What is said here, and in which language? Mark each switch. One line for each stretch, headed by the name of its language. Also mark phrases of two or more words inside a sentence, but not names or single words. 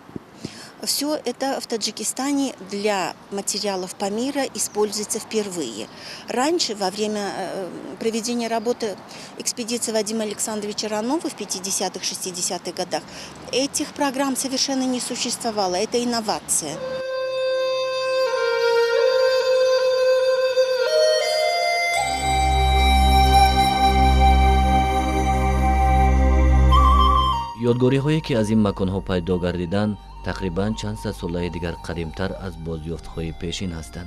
Russian: Все это в Таджикистане для материалов Памира используется впервые. Раньше, во время проведения работы экспедиции Вадима Александровича Ранова в 50-х, 60-х годах, этих программ совершенно не существовало. Это инновация.
Tajik: ёдгориҳое ки аз ин маконҳо пайдо гардиданд тақрибан чанд сад солаи дигар қадимтар аз бозёфтҳои пешин ҳастанд.